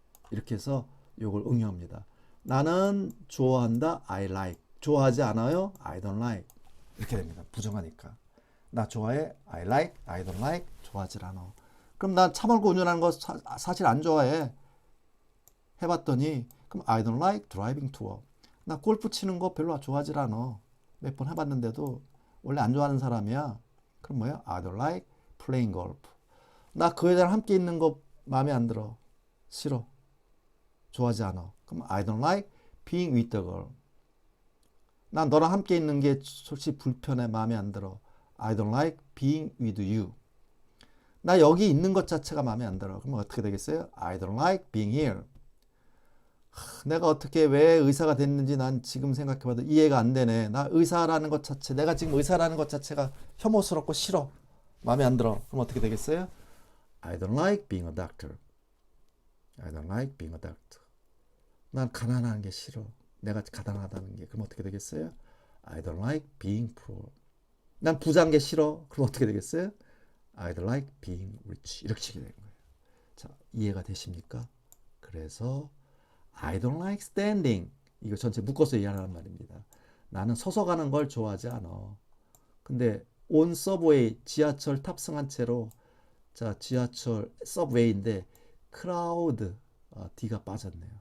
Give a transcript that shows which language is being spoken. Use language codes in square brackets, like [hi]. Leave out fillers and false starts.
[ko] 이렇게 해서 이걸 응용합니다. 나는 좋아한다. I like. 좋아하지 않아요. I don't like. 이렇게 됩니다. 부정하니까. 나 좋아해. I like. I don't like. 좋아하지 않아. 그럼 난 차 몰고 운전하는 거 사실 안 좋아해. [en] 해봤더니 그럼 I don't like driving to work. [ko] 나 골프 치는 거 별로 좋아하지 않아. 몇 번 해봤는데도 원래 안 좋아하는 사람이야. 그럼 뭐야? [en] I don't like playing golf. [ko] 나 그 여자랑 함께 있는 거 마음에 안 들어. 싫어. 좋아하지 않아. [en] 그럼 I don't like being with the girl. [ko] 난 너랑 함께 있는 게 솔직히 불편해. 마음에 안 들어. [en] I don't like being with you. [ko] 나 여기 있는 것 자체가 마음에 안 들어. [en] 그럼 어떻게 되겠어요? I don't like being here. [ko] 내가 어떻게 왜 의사가 됐는지 난 지금 생각해봐도 이해가 안 되네. 나 의사라는 것 자체, 내가 지금 의사라는 것 자체가 혐오스럽고 싫어. 마음에 안 들어. 그럼 어떻게 되겠어요? [en] I don't like being a doctor. I don't like being a doctor. [ko] 난 가난한 게 싫어. 내가 가난하다는 게. 그럼 어떻게 되겠어요? I don't like being poor. 난 부자인 게 싫어. 그럼 어떻게 되겠어요? [en] I don't like being rich. [ko] 이렇게 치게 되는 거예요. 자, 이해가 되십니까? [en] 그래서 I don't like standing. [ko] 이거 전체 묶어서 이해하라는 말입니다. 나는 서서 가는 걸 좋아하지 않아. 근데 on subway 지하철 탑승한 채로 자 지하철 subway인데 crowd D가 빠졌네요.